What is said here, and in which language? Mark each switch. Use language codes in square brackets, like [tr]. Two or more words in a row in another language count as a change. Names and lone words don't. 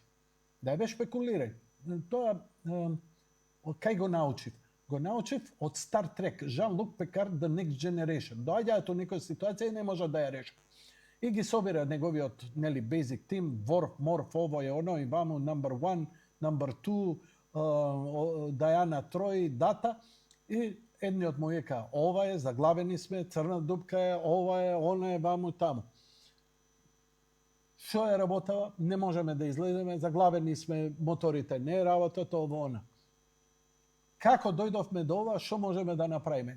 [mk] Дај бе шпекулирај. Тоа кај го научив? Го научив од Star Trek, Jean-Luc Picard, The Next Generation. Доаѓаат во некоја ситуација и не може да ја реши. И ги собира неговиот, нели, [en] basic team, Worf, Morf, [mk] ово е оно, и ваму, [en] number 1, number 2, [mk] Diana Трой, Дата, и едниот му вика, ова е, заглавени сме, црна дупка е, ова е, она е, ваму, таму. Шо е работава? Не можеме да излеземе, заглавени сме, моторите не работат, ово, она. Како дојдовме до ова, шо можеме да направиме?